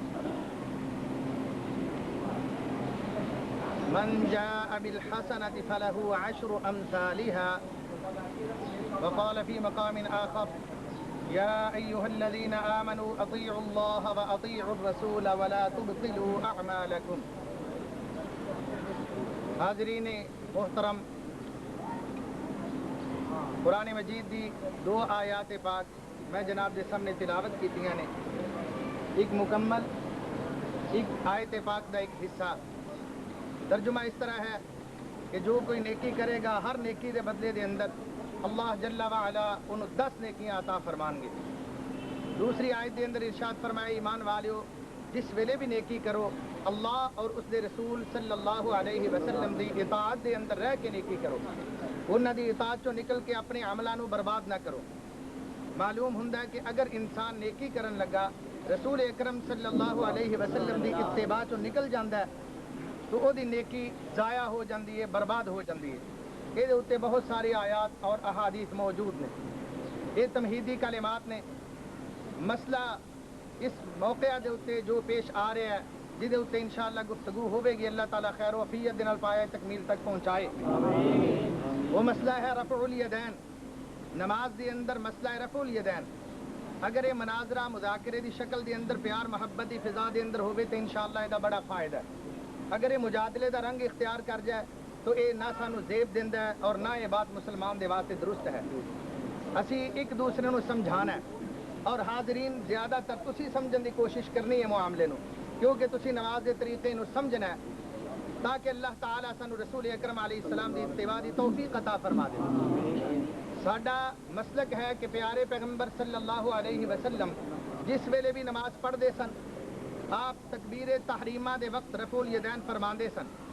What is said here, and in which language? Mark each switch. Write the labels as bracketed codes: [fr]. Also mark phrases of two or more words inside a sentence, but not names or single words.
[ar] من جاء بالحسنة فله 10 أمثالها وقال في مقام آخر يا أيها الذين آمنوا أطيعوا الله وأطيعوا الرسول ولا تبطلوا أعمالكم [pa] حاضرین محترم قرآن مجید دی 2 آیات پاک میں جناب دے سامنے تلاوت کیتیاں نے ایک مکمل ایک آیت پاک دا ایک حصہ ترجمہ اس طرح ہے کہ جو کوئی نیکی کرے گا ہر نیکی دے بدلے دے اندر اللہ جل وعلا انہوں 10 نیکیاں عطا فرمان گے دوسری آیت دے اندر ارشاد فرمائے ایمان والیو جس ویلے بھی نیکی کرو اللہ اور اس دے رسول صلی اللہ علیہ وسلم دی اطاعت دے اندر رہ کے نیکی کرو انہاں دی اطاعت چوں نکل کے اپنے عملاں نو برباد نہ کرو معلوم ہوندا ہے کہ اگر انسان نیکی کرن لگا رسول اکرم صلی اللہ علیہ وسلم دی اتباع چوں نکل جاندا ہے تو او دی نیکی ضائع ہو جاندی ہے برباد ہو جاندی ہے یہ دے اتے بہت ساری آیات اور احادیث موجود نے یہ تمہیدی کلمات نے مسئلہ اس موقع دے اتے جو پیش آ رہا ہے جدے اتے انشاءاللہ گفتگو ہوئے گی اللہ تعالیٰ خیر و عافیت دے نال پایا تکمیل تک پہنچائے وہ مسئلہ ہے رفع الیدین نماز دے اندر مسئلہ ہے رفع الیدین اگر یہ مناظرہ مذاکرے دی شکل دے اندر پیار محبت دی فضا دے اندر ہوئے تو انشاءاللہ یہ بڑا فائدہ ہے اگر یہ مجادلے دا رنگ اختیار کر جائے تو یہ نہ سانو زیب دیندا ہے اور نہ یہ بات مسلمان دے واسطے درست ہے اسی ایک دوسرے نو سمجھانا ہے اور حاضرین زیادہ تر تسی سمجھن دی کوشش کرنی ہے معاملے نو کیونکہ تسی نماز دے طریقے نو سمجھنا ہے تاکہ اللہ تعالیٰ سانو رسول اکرم علیہ السلام دی اتباع دی توفیق عطا فرما دے ساڈا مسلک ہے کہ پیارے پیغمبر صلی اللہ علیہ وسلم جس ویلے بھی نماز پڑھ دے سن آپ تکبیر تحریمہ دے وقت رفع الیدین فرماندے سن